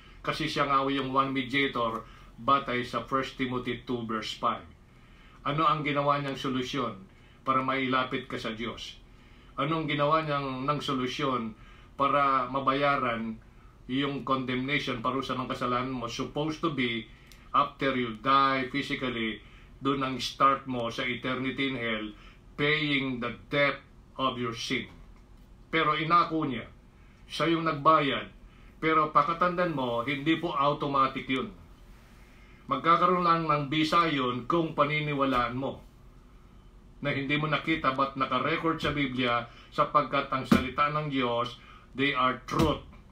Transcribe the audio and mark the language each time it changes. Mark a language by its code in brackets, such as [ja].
[tl] Kasi siya nga yung one mediator, batay sa 1 Timothy 2, verse 5. Ano ang ginawa niyang solusyon para mailapit ka sa Diyos? Anong ginawa niyang ng solusyon para mabayaran yung condemnation, parusa ng kasalanan mo? [en] Supposed to be, after you die physically, [tl] doon ang start mo sa [en] eternity in hell, paying the debt of your sin. [tl] Pero inako niya, siya yung nagbayad. Pero pakatandaan mo, hindi po automatic yun. Magkakaroon lang ng bisa yun kung paniniwalaan mo. Na hindi mo nakita ba't nakarecord sa Biblia, sapagkat ang salita ng Diyos, [en] they are truth.